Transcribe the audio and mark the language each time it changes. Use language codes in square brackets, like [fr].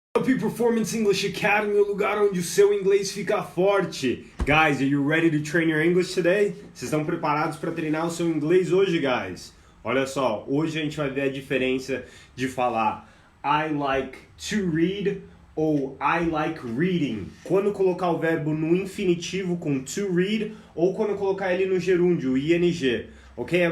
[pt] Up Performance English Academy, o lugar onde o seu inglês fica forte. [en] Guys, are you ready to train your English today? [pt] Vocês estão preparados para treinar o seu inglês hoje, guys? Olha só, hoje a gente vai ver a diferença de falar [en] I like to read [pt] ou [en] I like reading. [pt] Quando colocar o verbo no infinitivo com to read ou quando colocar ele no gerúndio, ing. Ok?